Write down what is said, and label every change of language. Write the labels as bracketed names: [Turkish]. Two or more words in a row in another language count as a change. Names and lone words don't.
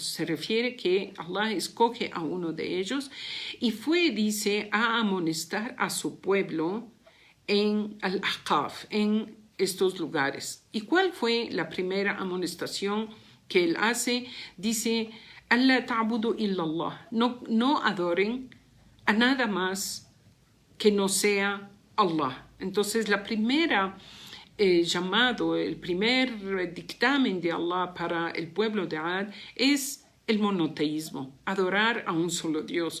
[Spanish] Se refiere que Allah escoge a uno de ellos y fue, dice, a amonestar a su pueblo en Al-Ahqaf, en estos lugares. ¿Y cuál fue la primera amonestación que él hace? Dice, [Arabic] الله تعبدوا إلا الله, [Spanish] no adoren a nada más que no sea Allah. Entonces la primera llamado, el primer dictamen de Allah para el pueblo de Ad es el monoteísmo, adorar a un solo Dios.